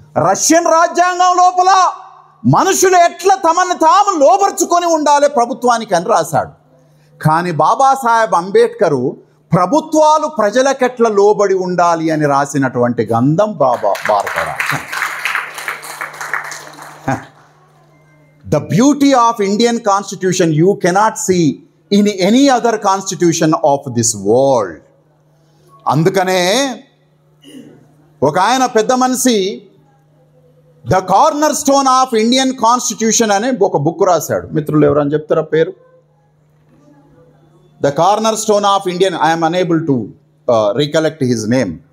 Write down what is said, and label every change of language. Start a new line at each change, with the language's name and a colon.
Telugu: Russian రాజ్యాంగం లోపల మనుషులు ఎట్లా తమను తాము లోబర్చుకొని ఉండాలి ప్రభుత్వానికి అని రాశాడు. కానీ బాబాసాహెబ్ అంబేద్కరు ప్రభుత్వాలు ప్రజలకెట్లా లోబడి ఉండాలి అని రాసినటువంటి గ్రంథం భారత రాజ్యాంగం.
English: The beauty of Indian Constitution you cannot see in any other constitution of this world.
Telugu: అందుకనే ఒక ఆయన పెద్ద మనిషి the corner stone of Indian constitution అనే ఒక బుక్ రాశాడు. మిత్రులు ఎవరని చెప్తారా పేరు?
English: The cornerstone of Indian, I'm unable to recollect his name.